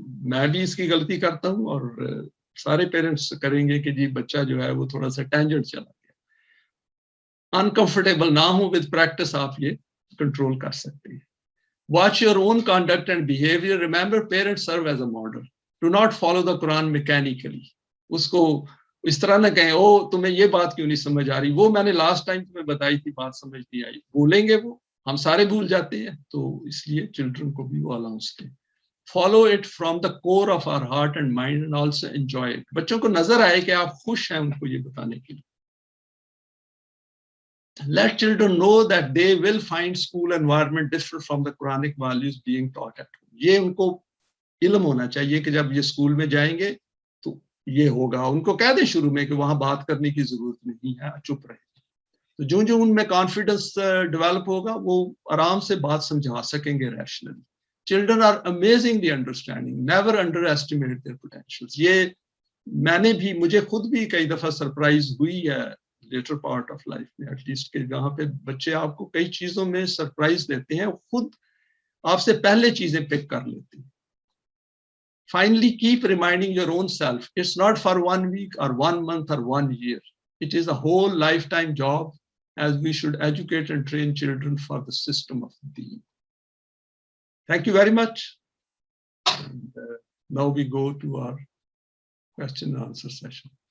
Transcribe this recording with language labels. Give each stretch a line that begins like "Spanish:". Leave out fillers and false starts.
Urdu: میں بھی اس کی غلطی کرتا ہوں اور سارے پیرنٹس کریں گے کہ جی بچہ جو ہے وہ تھوڑا سا ٹینجنٹ چلا گیا. انکمفرٹیبل نہ ہو, ود پریکٹس آپ یہ کنٹرول کر سکتے ہیں.
English: Watch your own conduct and behavior. Remember, parents serve as a model. Do not follow the Quran mechanically.
Urdu: اس کو اس طرح نہ کہیں او تمہیں یہ بات کیوں نہیں سمجھ آ رہی, وہ میں نے لاسٹ ٹائم تمہیں بتائی تھی بات سمجھ نہیں آئی. بولیں گے وہ, ہم سارے بھول جاتے ہیں, تو اس لیے چلڈرن کو بھی وہ الاؤنس دیں.
English: Follow it from the core of our heart and mind and also enjoy it.
Urdu: بچوں کو نظر آئے کہ آپ خوش ہیں ان کو یہ بتانے کے لیے.
English: Let children know that they will find school environment different from the Quranic values being taught at home.
Urdu: یہ ان کو علم ہونا چاہیے کہ جب یہ اسکول میں جائیں گے تو یہ ہوگا. ان کو کہہ دیں شروع میں کہ وہاں بات کرنے کی ضرورت نہیں ہے, چپ رہے. تو جو ان میں کانفیڈنس ڈیولپ ہوگا وہ آرام سے بات سمجھا سکیں گے rationally.
English: Children are amazingly understanding. Never underestimate their potentials.
Urdu: یہ میں نے بھی, مجھے خود بھی کئی دفعہ سرپرائز ہوئی ہے لیٹر پارٹ آف لائف میں, ایٹ لیسٹ کہ جہاں پہ بچے آپ کو کئی چیزوں میں سرپرائز دیتے ہیں, خود آپ سے پہلے چیزیں پک کر لیتے ہیں.
English: Finally, keep reminding your own self, it's not for 1 week or 1 month or 1 year. It is a whole lifetime job, as we should educate and train children for the system of Deen. Thank you very much. And now we go to our question and answer session.